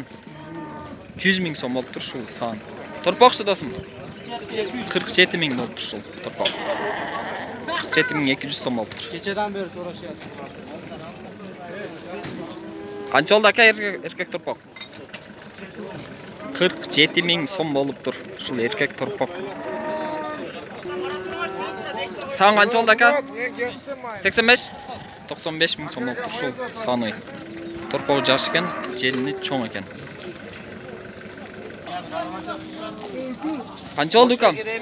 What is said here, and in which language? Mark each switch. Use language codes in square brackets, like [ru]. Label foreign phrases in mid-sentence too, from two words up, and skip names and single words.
[uz] 100 ming so'm bo'lib tur shu son. Turpoqchi do'stim. 47 ming bo'lib tur shu turpoq. 47.200 so'm bo'lib tur. Kechadan beri so'rashyapti. Qancha oldi aka erkak turpoq? [ky] 47 000 сом болуп тур. Ушул эркек торпок. Сан канча болду ака? 85? 95 000 сом болуп тур ушул саны. Торпогу жаш экен, желини чоң экен. Канча болду укам?